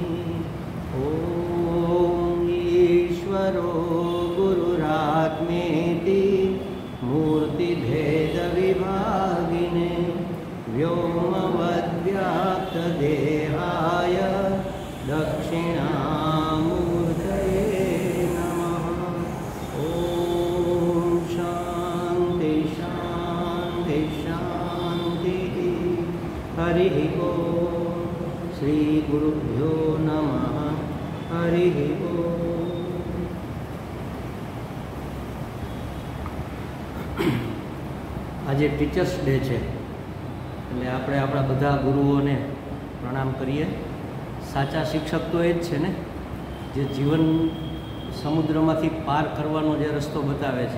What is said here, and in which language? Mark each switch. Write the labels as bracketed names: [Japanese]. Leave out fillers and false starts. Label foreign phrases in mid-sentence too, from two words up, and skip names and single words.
[Sanskrit] ॐ ईश्वरो गुरुरात्मेति मूर्तिभेदविभागिने व्योमवद्व्याप्तदेहाय दक्षिणामूर्तये नमः। ॐ शान्ति शान्ति शान्तिः। हरिः ॐ। श्रीगुरुभ्यो नमः। हरिः ॐ। [Gujarati] આજે [English] Teachers Day [Gujarati] છે એટલે આપણે આપણા બધા ગુરુઓને પ્રણામ કરીએ। સાચા શિક્ષક તો એ જ છે ને જે જીવન સમુદ્રમાંથી પાર કરવાનો જે રસ્તો બતાવે છે।